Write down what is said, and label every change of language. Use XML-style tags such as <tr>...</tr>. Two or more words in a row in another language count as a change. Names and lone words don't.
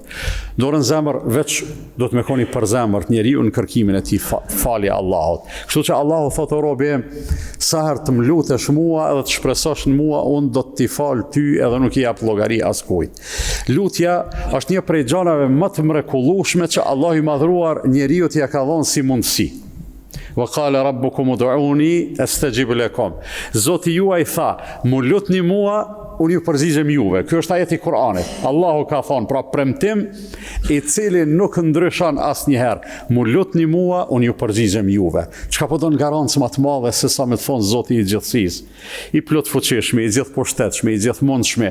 <sq>Dorën zemër veç do të me koni për zemër njeriu në kërkimin e tij falje Allahut. Kështu që Allahu thot o robi, sa herë të më lutesh mua edhe të shpresosh në mua, unë do të t'i fal ty edhe nuk i jap llogari askujt. Lutja është një prej gjanave më të mrekullueshme që Allahu i madhruar njeriu t'ia ka dhënë si mundësi.</sq> <ar>وقال ربكم ادعوني أستجب لكم.</ar> <sq>Zoti juaj tha, mu lutni mua, unë ju përgjigjem juve. Ky është ajeti i Kuranit. Allahu ka thonë, pra premtim i cili nuk ndryshon asnjëherë. Mu lutni mua, unë ju përgjigjem juve. Çka po don garancë më të madhe se sa me të thonë Zoti i gjithësisë, i plot fuqishëm, i gjithë pushtetshëm, i gjithë mundshëm.</sq>